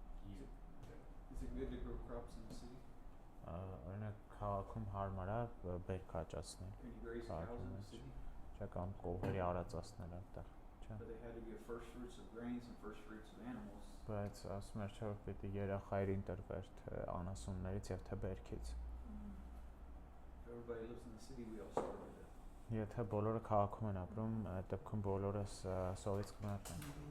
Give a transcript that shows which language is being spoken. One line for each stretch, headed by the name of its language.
English: Is it good to grow crops in the city?
Armenian: Օրինակ քաղաքում հարմար է բերք աճացնել։
English: Can you raise cows in the city?
Armenian: Չէ, կամ կողերի արածացնել այնտեղ, չէ։
English: But they had to give first fruits of grains and first fruits of animals.
Armenian: Բայց ասում էր, չէ, որ պիտի երախայրին տրվեր թե անասուններից եւ թե բերքից։
English: If everybody lives in the city, we all starve to death.
Armenian: Եթե բոլորը քաղաքում են ապրում, այդ դեպքում բոլորս սովից կմեռնեն։